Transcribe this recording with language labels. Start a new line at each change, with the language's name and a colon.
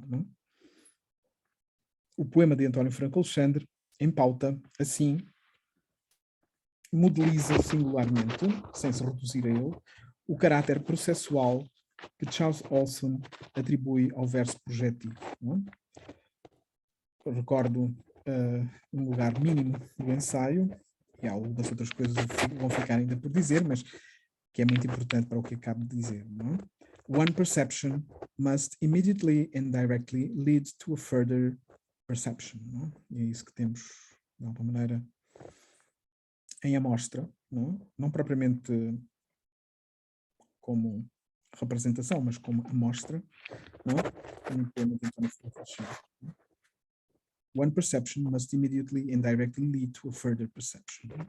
Portuguese: Não? O poema de António Franco Alexandre, em pauta, assim, modeliza singularmente, sem se reduzir a ele, o caráter processual que Charles Olson atribui ao verso projetivo. Não? Eu recordo um lugar mínimo do ensaio, e algumas outras coisas vão ficar ainda por dizer, mas que é muito importante para o que acabo de dizer. Não é?
English: One perception must immediately and directly lead to a further perception.
Portuguese: Não é? E é isso que temos, de alguma maneira, em amostra, não, não propriamente como representação, mas como amostra, não? No poema de António Franco Alexandre.
English: One perception must immediately and directly lead to a further perception.